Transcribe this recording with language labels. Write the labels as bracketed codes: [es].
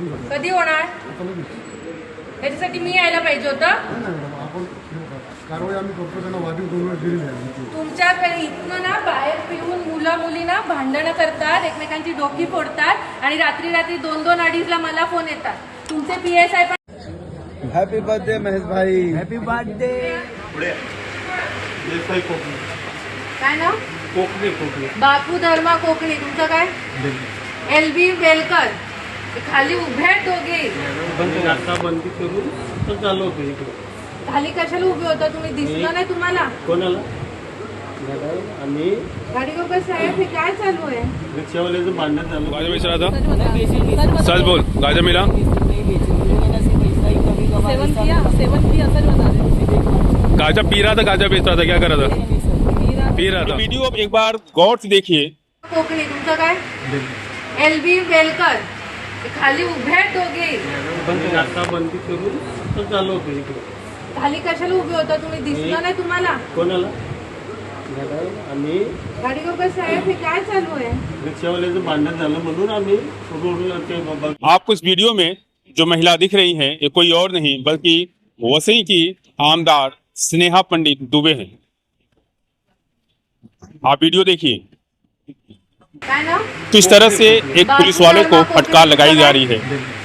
[mr] कधी होणार त्याच्यासाठी मी यायला पाहिजे होतं. तुमच्याकडे इथनं ना बाहेर पिऊन मुलं मुली ना भांडणं करतात, एकमेकांची डोकी फोडतात आणि रात्री रात्री 2-2 अडीचला मला फोन येतात. तुमचे PSI पण. [en] Happy birthday Mahesh bhai. Happy birthday. [mr] काय नाव? कोकणी. बापू धर्मा कोकणी. तुमचं काय? LB वेलकर. खाली उभे आहेत दोघे. आता बंदी करून तर चालू होतं इकडे. खाली कशाला उभे होता तुम्ही? दिसलं नाही तुम्हाला? कोणाला? आम्ही गाडीवर कसं आहे? हे काय चालू आहे? रिक्षावाल्याचं भांडण झालं. [hi] गाजा बेच रहा था. सच बोल. गाजा मिला. 7 पिया सर बता रहे. गाजा पी रहा था, गाजा बेच रहा था, क्या कर रहा था? पी रहा था. वीडियो अब एक बार गौर से देखिए. [mr] कोकणी. तुमचं काय? LB वेलकर. खाली उभे आहेत दोघे. आता बंदी करून तर चालू होतं इकडे. खाली कशाला उभे होता तुम्ही? दिसलं नाही तुम्हाला? कोणाला? आम्ही गाडीवर कसं आहे? हे काय चालू आहे? रिक्षावाल्याचं भांडण झालं म्हणून आम्ही रोडला. [hi] आपको इस वीडियो में जो महिला दिख रही हैं ये कोई और नहीं बल्कि वसई की आमदार स्नेहा पंडित दुबे हैं. आप वीडियो देखिए. [mr] काय नाव? [hi] किस तरह से एक पुलिस वाले को फटकार लगाई जा रही है